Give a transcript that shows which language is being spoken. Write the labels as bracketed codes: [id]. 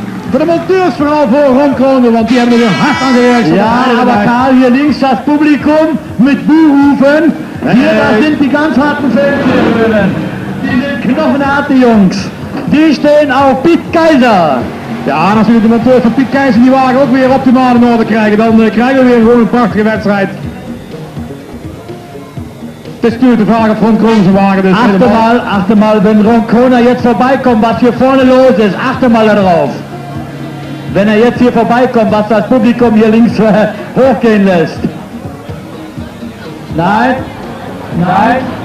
[nl] Voor de monteurs vooral voor Ron Kroner, want die hebben er hard aan gewerkt. [de] Ja, aber Karl, hier links das Publikum mit Buhrufen. Hier, da sind die ganz harten Feldhöhlen. Die sind knochenharte Jungs. Die stehen auf Piet Keizer. [nl] Ja, natuurlijk de monteurs van Piet Keizer die wagen ook weer optimaal in orde krijgen. Dan krijgen we weer gewoon een prachtige wedstrijd. Het is natuurlijk de vraag of Ron Kroner zijn wagen dus [de] achte mal, wenn Ron Kroner jetzt vorbeikommt, was hier vorne los ist, achte mal darauf. Wenn er jetzt hier vorbeikommt, was das Publikum hier links hochgehen lässt. Nein. Nein.